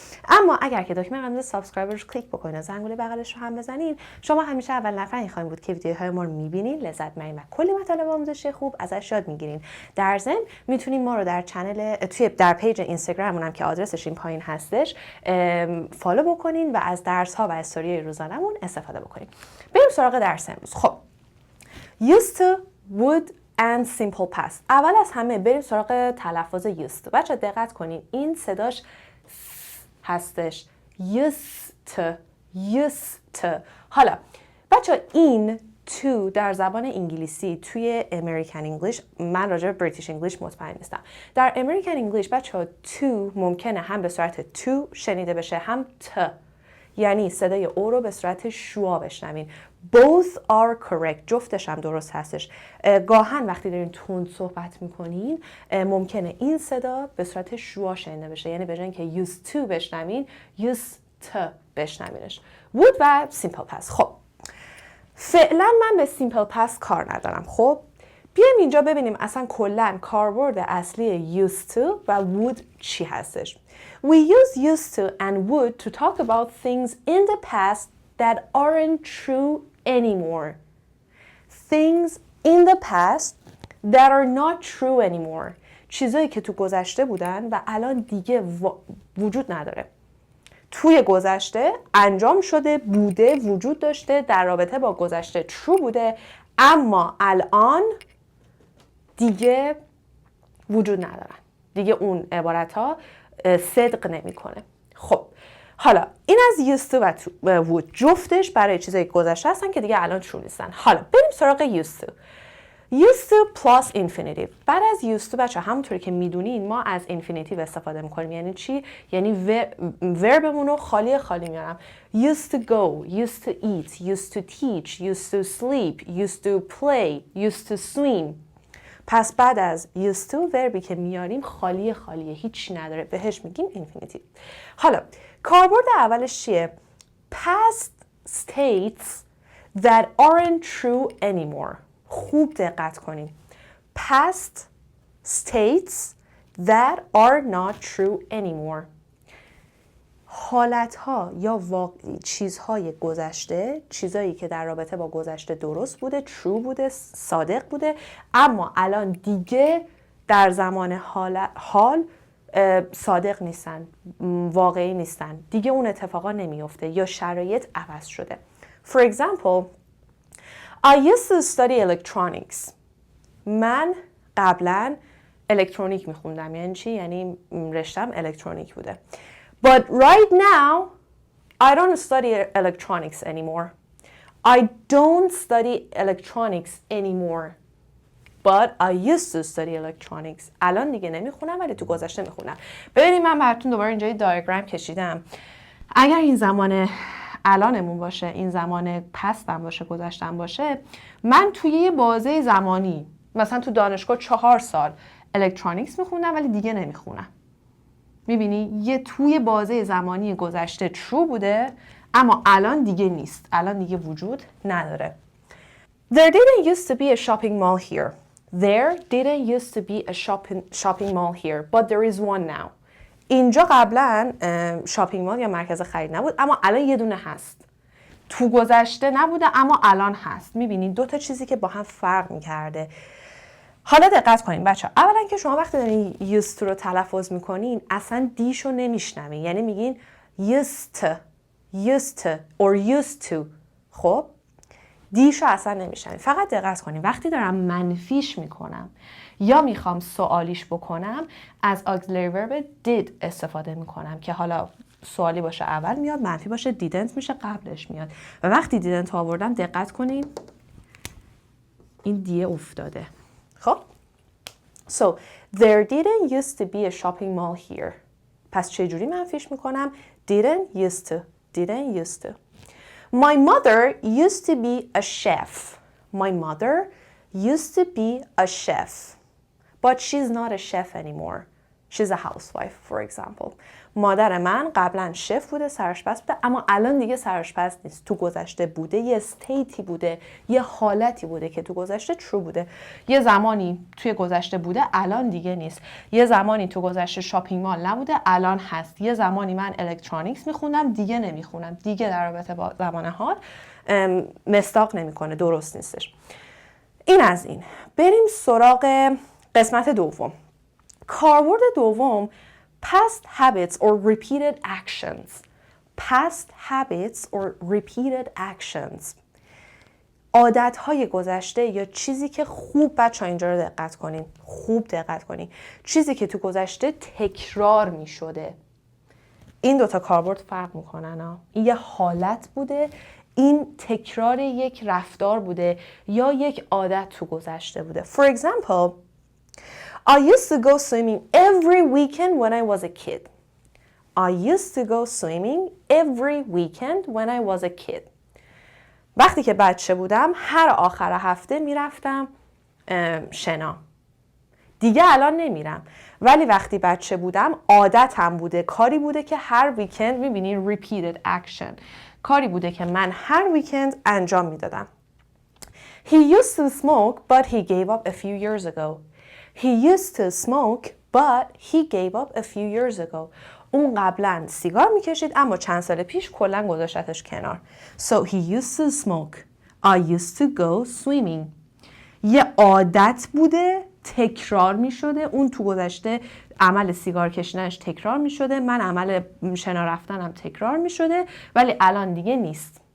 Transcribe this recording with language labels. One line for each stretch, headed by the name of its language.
Persian: اما اگر که دکمه قرمز سابسکرایب رو کلیک بکنید و زنگوله بغلش رو هم بزنین، شما همیشه اول نفری خواهید بود که ویدیوهای ما رو میبینین، لذت میبرین و کلی مطالب آموزشی خوب ازش یاد میگیرین. در ضمن میتونین ما رو در چنل در پیج اینستاگراممون که آدرسش این پایین هستش فالو بکنین و از درس ها و استوری روزانه‌مون استفاده بکنین. بریم سراغ درس امروز.
English: خب used to, would and simple past.
Persian: اول از همه بریم سراغ تلفظ used to. بچه دقت کنین این صداش هستش used to, used to. حالا بچه این to در زبان انگلیسی توی امریکن انگلیش، من راجع به بریتیش انگلیش مطمئن نیستم، در امریکن انگلیش بچه to ممکنه هم به صورت to شنیده بشه هم t، یعنی صدای او رو به صورت شوا بشنوین.
English: Both are correct.
Persian: جفتش هم درست هستش. گاهن وقتی دارین تند صحبت میکنین ممکنه این صدا به صورت شوا شنیده بشه، یعنی به جای اینکه used to بشنوین used to بشنوینش.
English: would و simple past.
Persian: خب فعلا من به simple past کار ندارم. خب بیایم اینجا ببینیم اصلا کلاً کاربرد اصلی used to و would چی هستش.
English: We use used to and would to talk about things in the past that aren't true anymore. Things in the past that are not true anymore.
Persian: چیزایی که تو گذشته بودن و الان دیگه وجود نداره. توی گذشته انجام شده، بوده، وجود داشته، در رابطه با گذشته true بوده، اما الان دیگه وجود ندارن. دیگه اون عبارت ها صدق نمیکنه. خب حالا این از used to و would جفتش برای چیزای گذشته هستن که دیگه الان true نیستن. حالا بریم سراغ used to.
English: used to plus infinitive.
Persian: بعد از used to بچه همونطوری که میدونین ما از infinitive استفاده میکنیم. یعنی چی؟ یعنی وربمون رو خالی میارم.
English: used to go, used to eat, used to teach, used to sleep, used to play, used to swim.
Persian: پس بعد از used to وربی که میاریم خالیه، هیچی نداره، بهش میگیم infinitive. حالا کاربرد اولش چیه؟
English: Past states that aren't true anymore.
Persian: خوب دقت کنیم.
English: Past states that are not true anymore.
Persian: حالتها یا چیزهای گذشته، چیزایی که در رابطه با گذشته درست بوده، true بوده، صادق بوده، اما الان دیگه در زمان حال صادق نیستن، واقعی نیستن، دیگه اون اتفاقا نمیفته یا شرایط عوض شده.
English: For example, I used to study electronics.
Persian: من قبلا الکترونیک میخوندم. یعنی چی؟ یعنی رشتم الکترونیک بوده.
English: But right now, I don't study electronics anymore. I don't study electronics anymore. But I used to study electronics.
Persian: الان دیگه نمیخونم ولی تو گذشته میخونم. ببینید من براتون دوباره اینجا دیاگرام کشیدم. اگر این زمان الانمون باشه، این زمان پستم باشه، گذشتم باشه، من توی یه بازه زمانی مثلا تو دانشگاه 4 سال الکترونیکس میخوندم ولی دیگه نمیخونم. میبینی یه توی بازه زمانی گذشته true بوده اما الان دیگه نیست، الان دیگه وجود نداره.
English: There didn't used to be a shopping mall here. There didn't used to be a shopping mall here, but there is one now.
Persian: اینجا قبلا شاپینگ مال یا مرکز خرید نبود اما الان یه دونه هست. تو گذشته نبوده اما الان هست. میبینید دو تا چیزی که با هم فرق میکرده. حالا دقت کنین بچه ها. اولا که شما وقتی دارین used to رو تلفظ میکنین اصلا دیشو نمیشنوین. یعنی میگین
English: used to or used to.
Persian: خب دیشو اصلا نمیشنوین. فقط دقت کنین وقتی دارم منفیش میکنم یا میخوام سوالیش بکنم از auxiliary verb did استفاده میکنم که حالا سوالی باشه اول میاد، منفی باشه didn't میشه قبلش میاد. و وقتی didn't آوردم دقت کنین این دیه افتاده.
English: خب So there didn't used to be a shopping mall here.
Persian: پس چجوری منفیش میکنم؟ didn't used to.
English: My mother used to be a chef. My mother used to be a chef. But she's not a chef anymore. She's a housewife, for example.
Persian: مادر من قبلا شف بوده، سرآشپز بوده، اما الان دیگه سرآشپز نیست. تو گذشته بوده، یه استیتی بوده، یه حالتی بوده که تو گذشته ترو بوده. یه زمانی توی گذشته بوده، الان دیگه نیست. یه زمانی تو گذشته شاپینگ مال نبوده، الان هست. یه زمانی من الکترونیکس میخوندم، دیگه نمیخونم. دیگه در رابطه با زمان حال مصداق نمیکنه، درست نیستش. این از این. بریم سراغ قسمت دوم. کاربرد دوم
English: past habits or repeated actions. Past habits or repeated actions.
Persian: عادتهای گذشته یا چیزی که خوب بچه‌ها اینجا رو دقت کنین. خوب دقت کنین. چیزی که تو گذشته تکرار می شده. این دوتا کاربرد فرق میکنن. این یه حالت بوده، این تکرار یک رفتار بوده یا یک عادت تو گذشته بوده.
English: For example, I used to go swimming every weekend when I was a kid. I used to go swimming every weekend when I was a kid.
Persian: وقتی که بچه بودم هر آخر هفته میرفتم شنا. دیگه الان نمیرم. ولی وقتی بچه بودم عادتم بوده، کاری بوده که هر ویکند میبینین repeated action. کاری بوده که من هر ویکند انجام میدادم.
English: He used to smoke but he gave up a few years ago. He used to smoke but he gave up a few years ago.
Persian: اون قبلا سیگار میکشید اما چند سال پیش کلا گذاشتش کنار.
English: So he used to smoke. I used to go swimming.
Persian: یه عادت بوده، تکرار میشده. اون تو گذشته عمل سیگار کشیدنش تکرار میشده، من عمل شنا رفتنم تکرار میشده، ولی الان دیگه نیست.